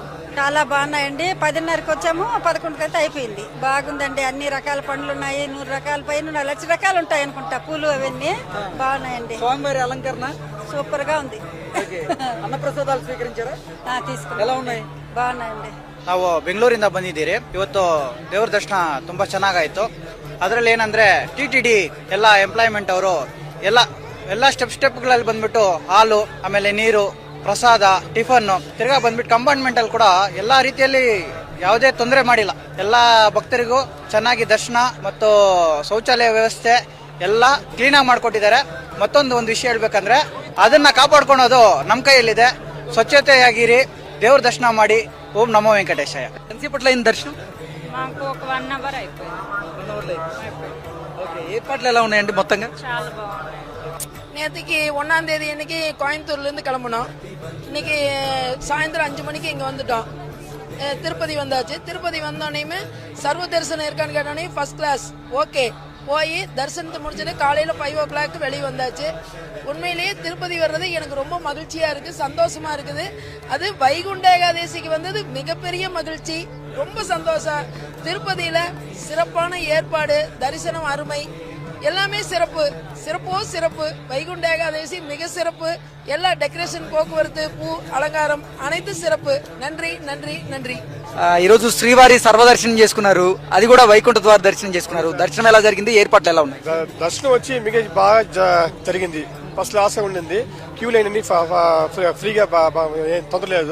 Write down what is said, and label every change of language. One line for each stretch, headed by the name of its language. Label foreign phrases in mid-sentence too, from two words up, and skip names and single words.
Telugu: చాలా బాగున్నాయండి. 10:30కి వచ్చాము, 11కి అయితే అయిపోయింది. బాగుందండి. అన్ని రకాల పండ్లు ఉన్నాయి, 100 రకాల పైన 1,00,000 రకాలు ఉంటాయి అనుకుంటా. పూలు అవన్నీ బాగున్నాయండి. స్వామివారి అలంకరణ సూపర్ గా ఉంది. అన్నప్రసాదాలు స్వీకరించారా? తీసుకున్నాం. ఎలా ఉన్నాయి? బాగున్నాయండి.
Kannada: ನಾವು ಬೆಂಗಳೂರಿಂದ ಬಂದಿದ್ದೀರಿ. ಇವತ್ತು ದೇವ್ರ ದರ್ಶನ ತುಂಬಾ ಚೆನ್ನಾಗಾಯ್ತು. ಅದರಲ್ಲಿ ಏನಂದ್ರೆ TTD ಎಲ್ಲ ಎಂಪ್ಲಾಯ್ಮೆಂಟ್ ಅವರು ಎಲ್ಲ ಸ್ಟೆಪ್ಗಳಲ್ಲಿ ಬಂದ್ಬಿಟ್ಟು ಹಾಲು, ಆಮೇಲೆ ನೀರು, ಪ್ರಸಾದ, ಟಿಫನ್, ತಿರ್ಗಾ ಬಂದ್ಬಿಟ್ಟು ಕಂಪಾರ್ಟ್ಮೆಂಟ್ ಅಲ್ಲಿ ಕೂಡ ಎಲ್ಲಾ ರೀತಿಯಲ್ಲಿ ಯಾವುದೇ ತೊಂದರೆ ಮಾಡಿಲ್ಲ. ಎಲ್ಲಾ ಭಕ್ತರಿಗೂ ಚೆನ್ನಾಗಿ ದರ್ಶನ ಮತ್ತು ಶೌಚಾಲಯ ವ್ಯವಸ್ಥೆ ಎಲ್ಲ ಕ್ಲೀನ್ ಆಗಿ ಮಾಡ್ಕೊಟ್ಟಿದ್ದಾರೆ. ಒಂದು ವಿಷಯ ಹೇಳ್ಬೇಕಂದ್ರೆ ಅದನ್ನ ಕಾಪಾಡ್ಕೊಳೋದು ನಮ್ ಕೈಯಲ್ಲಿದೆ. ಸ್ವಚ್ಛತೆಯಾಗಿರಿ, ದೇವ್ರ ದರ್ಶನ ಮಾಡಿ.
Telugu: ఓం నమో వెంకటేశాయ. ఎంతసేపట్లో అయింది దర్శనం? మాకు ఒక 1 అవర్ అయిపోయింది. ఓకే, ఏర్పాట్లు ఎలా ఉన్నాయండి మొత్తంగా? చాలా బాగున్నాయి.
Tamil: நேற்றுக்கு 1ஆம் தேதி இன்னைக்கு கோயம்புத்தூர்லேருந்து கிளம்புனோம். இன்னைக்கு சாயந்தரம் 5 மணிக்கு இங்கே வந்துட்டோம். திருப்பதி வந்தாச்சு. திருப்பதி வந்தோடனே சர்வ தரிசனம் இருக்கான்னு கேட்டோன்னே
English: first class
Tamil: ஓகே. போய் தரிசனத்தை முடிச்சுட்டு காலையில் 5 o'clock வெளியே வந்தாச்சு. உண்மையிலேயே திருப்பதி வர்றது எனக்கு ரொம்ப மகிழ்ச்சியாக இருக்குது, சந்தோஷமாக இருக்குது. அது வைகுண்ட ஏகாதசிக்கு வந்தது மிகப்பெரிய மகிழ்ச்சி, ரொம்ப சந்தோஷம். திருப்பதியில் சிறப்பான ஏற்பாடு, தரிசனம் அருமை, எல்லாமே சிறப்பு. சிறப்பு. வைகுண்ட ஏகாதசி மிக சிறப்பு. எல்லா டெக்கரேஷன், போக்குவரத்து, பூ அலங்காரம் అனைத்து சிறப்பு. நன்றி.
Telugu: ఈ రోజు శ్రీవారి సర్వదర్శనం చేసుకున్నారు, అది కూడా వైకుంఠ ద్వార దర్శనం చేసుకున్నారు. దర్శనం ఎలా జరిగింది? ఏర్పాట్లు ఎలా ఉన్నాయి? దర్శనం వచ్చి మీకు బాగా జరిగింది.
English: first class
Telugu: గా ఉండింది.
English: queue line
Telugu: అన్ని ఫ్రీగా ఏం తొందర లేదు.